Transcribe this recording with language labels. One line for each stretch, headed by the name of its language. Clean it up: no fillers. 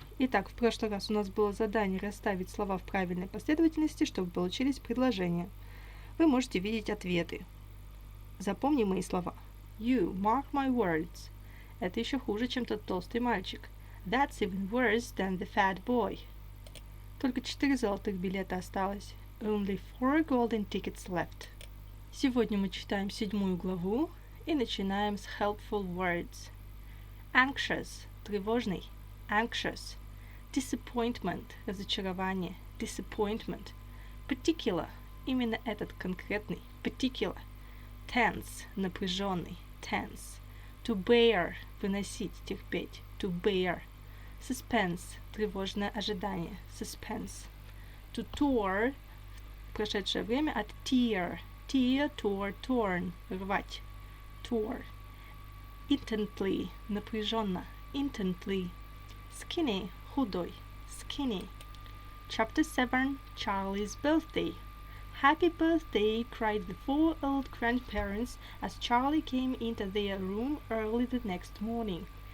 Russian: Итак, в прошлый раз у нас было задание расставить слова в правильной последовательности, чтобы получились предложения. Вы можете видеть ответы. Запомни мои слова.
English: You mark my words.
Russian: Это еще хуже, чем тот толстый мальчик.
English: That's even worse than the fat boy.
Russian: Только 4 золотых билета осталось.
English: Only 4 golden tickets left.
Russian: Сегодня мы читаем 7 главу и начинаем с
English: helpful words. Anxious – тревожный. Anxious. Disappointment – разочарование. Disappointment.
Russian: Particular – именно этот конкретный.
English: Particular.
Russian: Tense – напряженный.
English: Tense.
Russian: To bear – выносить, терпеть.
English: To bear.
Russian: Suspense – тревожное ожидание.
English: Suspense.
Russian: To tour – прошедшее время от tear.
English: Tear, tore, torn – рвать. Tore. Intently – напряженно. Intently. Skinny – худой. Skinny. Chapter 7 – Charlie's birthday. Happy birthday, cried the 4 old grandparents as Charlie came into their room early the next morning.